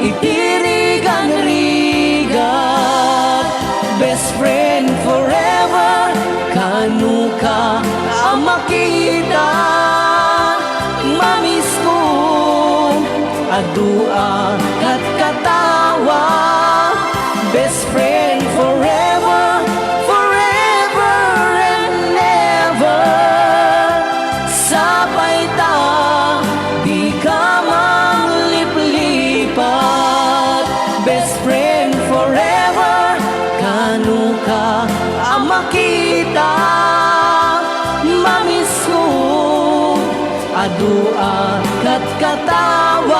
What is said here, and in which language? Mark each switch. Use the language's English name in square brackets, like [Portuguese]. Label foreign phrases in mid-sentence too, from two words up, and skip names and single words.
[Iloko] itirigan-rigan [English] best friend forever [Iloko] kanu ka ang makita mamiss ko adu a katkatawa [English] best friend forever forever and ever [Iloko] sabay ta di ka mangliplipat [English] best friend forever [Iloko] kanu ka ang makita mamiss ko adu a katkatawa